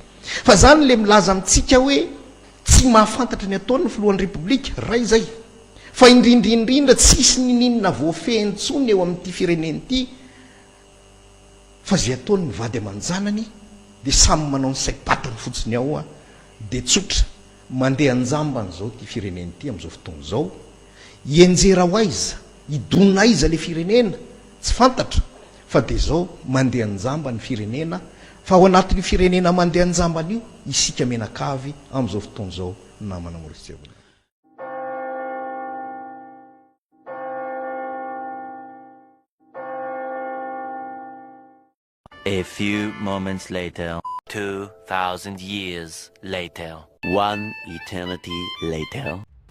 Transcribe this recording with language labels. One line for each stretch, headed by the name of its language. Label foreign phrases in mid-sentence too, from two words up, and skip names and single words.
Malagasy: Fa zany le milaza amintsika hoe tsy mahafantatra ny ataony ny filohan'ny repoblika ray zay, fa indrindrindrindra tsisy nininona voafehiny tsony eo amin'ity fireneny ity, fa zay ataony ny vady aman-janany dia samy manao ny saim-patany fotsiny ao dia tsotra mandeha anjambany zao ty fireneny ity amin'izao fotoana izao. Ienjera ho aiza, idonina aiza le firenena tsy fantatra, fa dia zao mandeha anjamba ny firenena. Fa ao anatin'ny firenena mandeha anjambany io isika menakavy amin'izao fotoana izao namana Merci.
English: A few moments later, 2,000 years later, one eternity later.